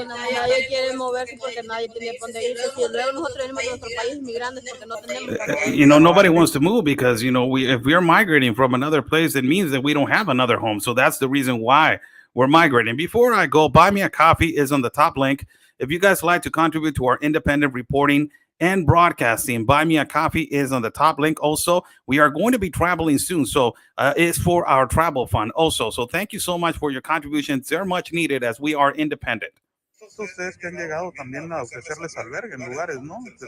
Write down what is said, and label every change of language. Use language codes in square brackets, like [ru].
[es] Nadie quiere moverse porque nadie tiene para dónde irse. Si luego nosotros venimos de nuestro país migrantes porque no tenemos para dónde irse. [en] Nobody wants to move because, if we're migrating from another place, it means that we don't have another home. So that's the reason why we're migrating. Before I go, Buy Me a Coffee is on the top link. If you guys like to contribute to our independent reporting and broadcasting, Buy Me a Coffee is on the top link. Also, we are going to be traveling soon, so it's for our travel fund also. So thank you so much for your contributions. They're much needed as we are independent. [es] Ustedes que han llegado también a ofrecerles albergue en lugares, ¿no?